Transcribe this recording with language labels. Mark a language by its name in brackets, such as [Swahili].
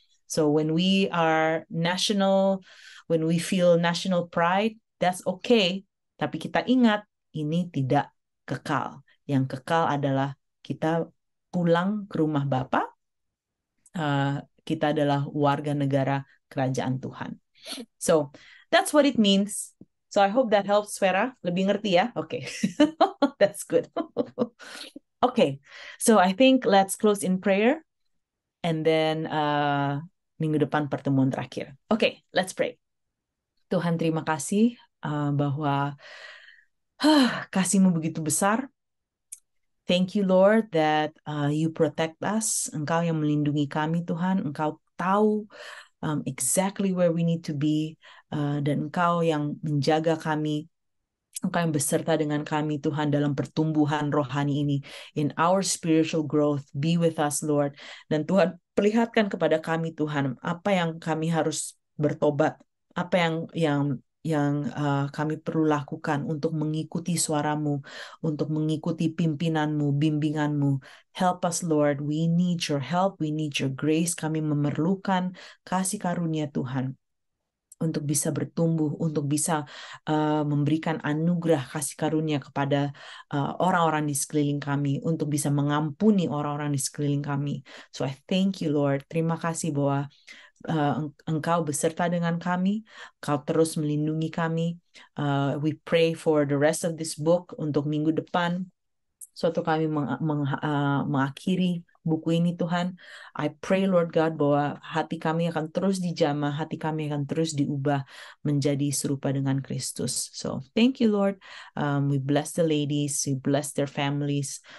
[English] So when we are national, when we feel national pride, that's okay. [Indonesian] Tapi kita ingat, ini tidak kekal. Yang kekal adalah kita pulang ke rumah Bapa. Kita adalah warga negara kerajaan Tuhan. [English] So that's what it means. So I hope that helps, Vera. [Indonesian] Lebih ngerti ya? [English] Okay. That's good. Okay. So I think let's close in prayer. And then [Indonesian] minggu depan pertemuan terakhir. [English] Okay, let's pray. [Indonesian] Tuhan, terima kasih bahwa kasih-Mu begitu besar. [English] Thank you, Lord, that you protect us. [Indonesian] Engkau yang melindungi kami, Tuhan. Engkau tahu [English] exactly where we need to be. [Indonesian] Dan Engkau yang menjaga kami. Engkau yang beserta dengan kami, Tuhan, dalam pertumbuhan rohani ini. [English] In our spiritual growth, be with us, Lord. [Indonesian] Dan Tuhan, perlihatkan kepada kami, Tuhan, apa yang kami harus bertobat, apa yang kami perlu lakukan untuk mengikuti suara-Mu, untuk mengikuti pimpinan-Mu, bimbingan-Mu. [English] Help us, Lord. We need your help. We need your grace. [Indonesian] Kami memerlukan kasih karunia Tuhan untuk bisa bertumbuh, untuk bisa memberikan anugerah kasih karunia kepada orang-orang di sekeliling kami, untuk bisa mengampuni orang-orang di sekeliling kami. [English] So I thank you, Lord. [Indonesian] Terima kasih bahwa Engkau beserta dengan kami, Engkau terus melindungi kami. [English] We pray for the rest of this book [Indonesian] untuk minggu depan. Suatu kami mengakhiri buku ini, Tuhan. [English] I pray, Lord God, [Indonesian] bahwa hati kami akan terus dijamah, hati kami akan terus diubah menjadi serupa dengan Kristus. [English] So, thank you, Lord. We bless the ladies, we bless their families.